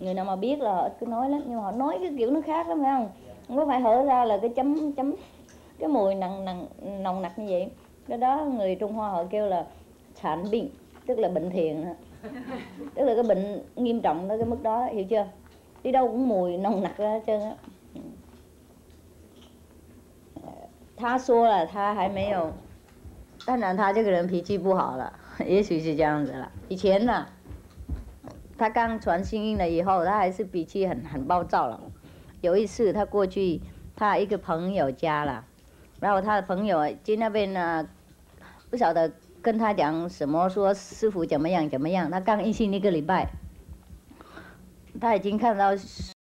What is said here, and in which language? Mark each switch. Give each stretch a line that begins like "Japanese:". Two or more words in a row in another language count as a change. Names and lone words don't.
Vietnamese: người nào mà biết là họ cứ nói lắm, nhưng mà họ nói cái kiểu nó khác lắm phải không? Không có phải hở ra là cái chấm cái mùi nồng nặc như vậy. Cái đó người Trung Hoa họ kêu là sản bệnh, tức là bệnh thiện, tức là cái bệnh nghiêm trọng tới cái mức đó, hiểu chưa? Đi đâu cũng mùi nồng nặc ra hết trơn á.
Chinese: 他说了，他还没有，当然他这个人脾气不好了，也许是这样子了。以前呢，他刚传心印了以后，他还是脾气很暴躁了。有一次他过去他一个朋友家了，然后他的朋友去那边呢，不晓得跟他讲什么，说师傅怎么样怎么样。他刚印信1个礼拜，他已经看到